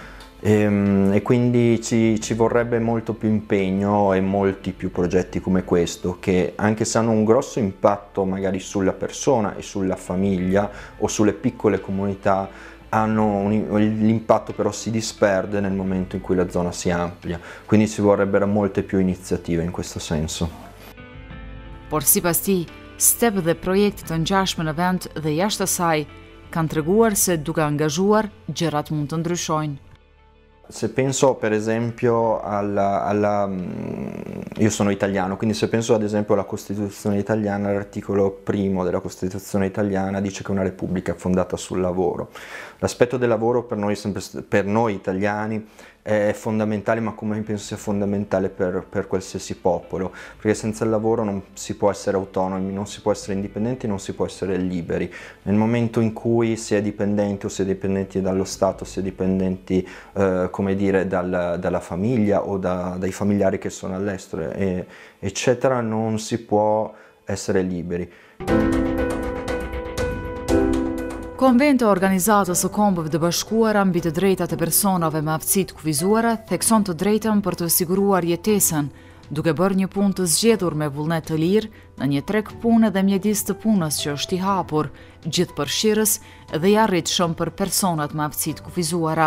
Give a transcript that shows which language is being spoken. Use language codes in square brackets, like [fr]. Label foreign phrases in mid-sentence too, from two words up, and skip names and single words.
[it] E quindi ci vorrebbe molto più impegno e molti più progetti come questo, che anche se hanno un grosso impatto magari sulla persona e sulla famiglia o sulle piccole comunità, l'impatto però si disperde nel momento in cui la zona si amplia, quindi ci vorrebbero molte più iniziative in questo senso. [sq] Por sipas tij, STEP dhe projekte të ngjashme në vend dhe jashtë asaj kanë treguar se duke angazhuar gjërat mund të ndryshojnë. [it] Se penso per esempio io sono italiano, quindi se penso ad esempio alla Costituzione italiana, l'articolo primo della Costituzione italiana dice che una repubblica è fondata sul lavoro. L'aspetto del lavoro per noi italiani è fondamentale, ma come penso sia fondamentale per qualsiasi popolo, perché senza il lavoro non si può essere autonomi, non si può essere indipendenti, non si può essere liberi. Nel momento in cui si è dipendenti o si è dipendenti dallo Stato, si è dipendenti come dire dalla famiglia o dai familiari che sono all'estero eccetera, non si può essere liberi. [sq] Konventi organizatës së Kombëve të Bashkuara mbi të drejtat e personave me aftësi të kufizuara thekson të drejtën për të siguruar jetesën, duke bërë një punë të zgjedhur me vullnet të lirë në një treg pune dhe mjedis të punës që është i hapur, gjithëpërfshirës dhe i arritshëm për personat me aftësi të kufizuara.